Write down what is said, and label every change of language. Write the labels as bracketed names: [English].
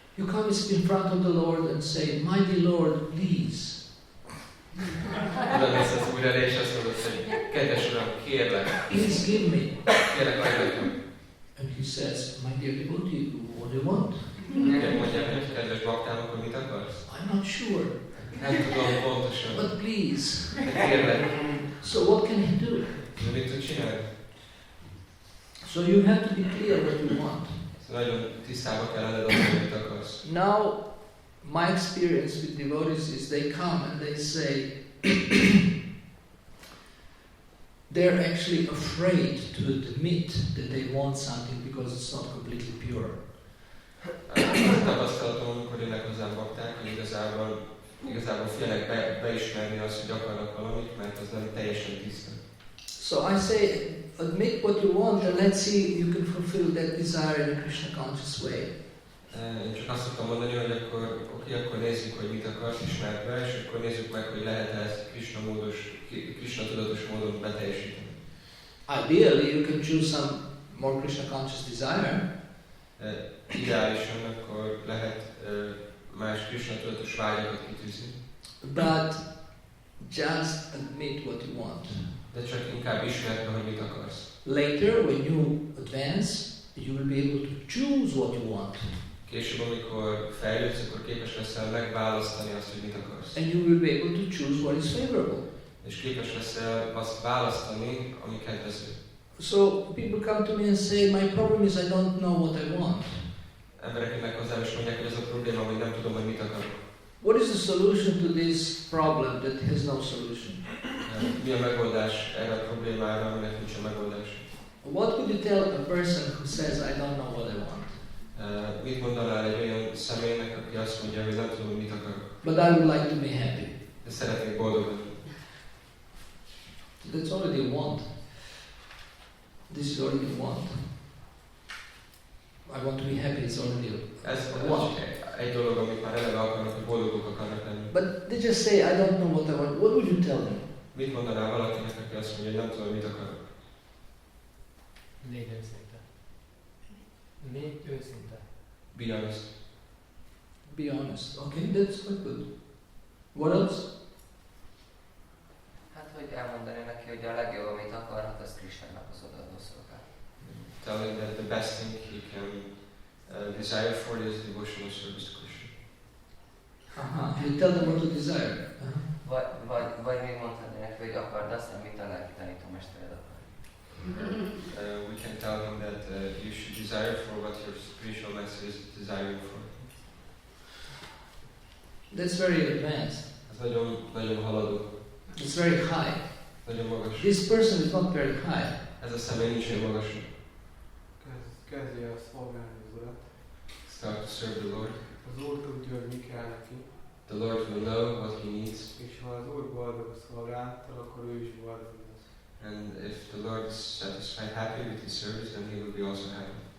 [English] You come in front of the Lord and say, Mighty Lord, please. [Hungarian] Oda mész az Úr elé, és azt mondod, hogy kedves Uram, kérlek. [English] Please give me. [Hungarian] Kérlek, adj nekem. [English] And He says, My dear devotee, what do you want? [Hungarian] Mondják, hogy kedves baktának, akkor mit akarsz? [English] I'm not sure. [Hungarian] Nem tudom pontosan. [English] But please. [Hungarian] Kérlek. [English] So what can He do? [Hungarian] De mit tud csinálni? [English] So you have to be clear what you want. [Hungarian] Nagyon tisztába kell lenned azt, hogy mit akarsz. [English] Now, my experience with devotees is they come and they say they're actually afraid to admit that they want something because it's not completely pure. [Hungarian] Tapasztalatom, amikor jönnek hozzám bakták, hogy igazából félnek beismerni azt, hogy akarnak valamit, mert az nem teljesen tiszta. [English] So I say, admit what you want and let's see if you can fulfill that desire in a Krishna conscious way. [Hungarian] Én csak azt szoktam mondani, hogy akkor nézzük, hogy mit akarsz, ismerd be, és akkor nézzük meg, hogy lehet-e ezt Krishna tudatos módon beteljesíteni. [English] Ideally, you can choose some more Krishna conscious desire. [Hungarian] Ideálisan akkor lehet más Krishna tudatos vágyakat kitűzni. [English] But just admit what you want. [Hungarian] De csak inkább ismerd be, hogy mit akarsz. [English] Later, when you advance, you will be able to choose what you want. [Hungarian] Később, amikor fejlődsz, akkor képes leszel megválasztani azt, hogy mit akarsz. [English] And you will be able to choose what is favorable. [Hungarian] És képes leszel azt választani, ami kedvező. [English] So people come to me and say, my problem is I don't know what I want. [Hungarian] Emberek jönnek hozzám és mondják, hogy ez a probléma, hogy nem tudom, hogy mit akarok. [English] What is the solution to this problem that has no solution? [Hungarian] Mi a megoldás erre a problémára, aminek nincs a megoldás? [English] What would you tell a person who says, I don't know what I want? [Hungarian] Mit mondanál egy olyan személynek, aki azt mondja, hogy nem tudom, hogy mit akarok? [English] But I would like to be happy. [Hungarian] De szeretnék boldog lenni. [English] That's already a want. This is already a want. I want to be happy, it's already [Hungarian] Ez [English] a want. [Hungarian] egy dolog, amit már eleve akarnak, hogy boldogok akarnak lenni. [English] But they just say, I don't know what I want. What would you tell them? [Hungarian] Mit mondanál valakinek, aki azt mondja, hogy nem tudom, mit akarok? Légy őszinte. Légy őszinte. [English] Be honest. Be honest. Okay, that's quite good. What else? [Hungarian] Hát, hogy elmondani neki, hogy a legjobb, amit akarhat, az Krisnának az odaadó szolgál. [English] Tell him that the best thing he can desire for is devotional service to Krishna. You tell them what to desire. [Hungarian] Vagy még mondhatod neki, hogy akard azt, amit a lelki tanítómestered akar. [English] We can tell him that you should desire for what your spiritual master is desiring for. That's very advanced. [Hungarian] Ez nagyon haladó. [English] It's very high. [Hungarian] Nagyon magas. [English] This person is not very high. [Hungarian] Ez a személy nincs olyan magas. Kezdje el szolgálni az Urat. [English] Start to serve the Lord. [Hungarian] Az Úr tudja, hogy mi kell neki. [English] The Lord will know what he needs. [Hungarian] És ha az Úr boldog a szolgálattal, akkor ő is boldog lesz. [English] And if the Lord is satisfied, happy with his service, then he will be also happy.